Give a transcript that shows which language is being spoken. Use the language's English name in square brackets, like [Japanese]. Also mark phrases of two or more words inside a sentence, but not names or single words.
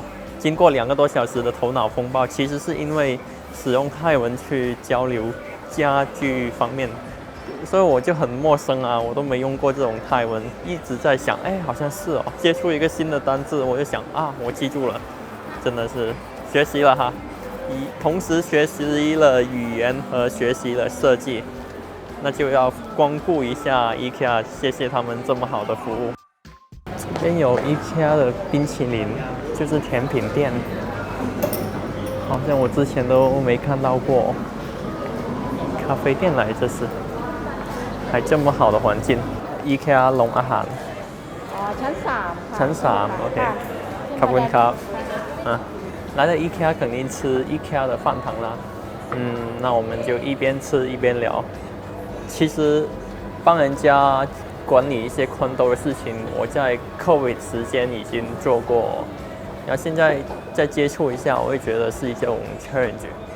[Chinese] 经过2个多小时的头脑风暴，其实是因为使用泰文去交流家具方面，所以我就很陌生啊，我都没用过这种泰文，一直在想，好像是哦，接触一个新的单字，我就想我记住了，真的是学习了哈，同时学习了语言和学习了设计，那就要光顾一下 IKEA， 谢谢他们这么好的服务。这边有 IKEA 的冰淇淋，就是甜品店，好像我之前都没看到过。咖啡店来这是，还这么好的环境。IKEA [Thai] ลงอาหาร ชั้น3 ชั้น3 OK ขอบคุณครับ [Chinese] 来了 IKEA 肯定吃 IKEA 的饭堂啦。那我们就一边吃一边聊。其实帮人家管理一些宽兜的事情，我在 COVID 时间已经做过，然后现在再接触一下，我会觉得是一种 challenge。